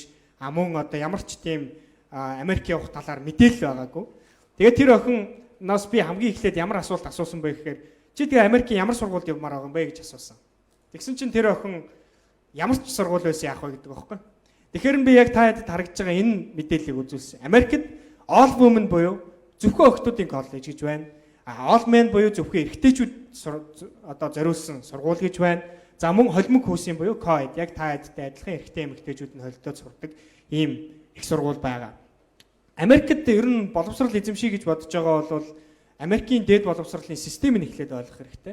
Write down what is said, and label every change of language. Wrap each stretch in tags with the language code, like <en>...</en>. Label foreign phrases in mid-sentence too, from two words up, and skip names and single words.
<mn>Мөн одоо ямар ч тийм Америк явах талаар мэдээлэл байгаагүй. Тэгээ тэр охиноос би хамгийн эхлээд ямар асуулт асуусан бэ гэхээр чи тэгээ Америкийн ямар сургуульд явмаар байгаа юм бэ гэж асуусан. Тэгсэн чинь тэр охин ямар ч сургууль байсан яах вэ гэдэг байхгүй. Тэгэхээр би яг та хэдэд харагдж байгаа энэ мэдээллийг үзүүлсэн. Америкт</mn> <en>all women</en> <mn>буюу зөвхөн охтуудын коллеж гэж байна.</mn> <en>All men</en> <mn>буюу зөвхөн эрэгтэйчүүд одоо зориулсан сургууль гэж байна. За мөн холимог хүүсийн буюу co-ed яг та хэдтэй адилхан эрэгтэй эмэгтэйчүүд нь холилдоод сурдаг ийм их сургууль байгаа. Америкт ер нь боловсрол эзэмших гэж бодож байгаа бол Америкийн дээд боловсролын системийг эхлээд ойлгох хэрэгтэй.</mn>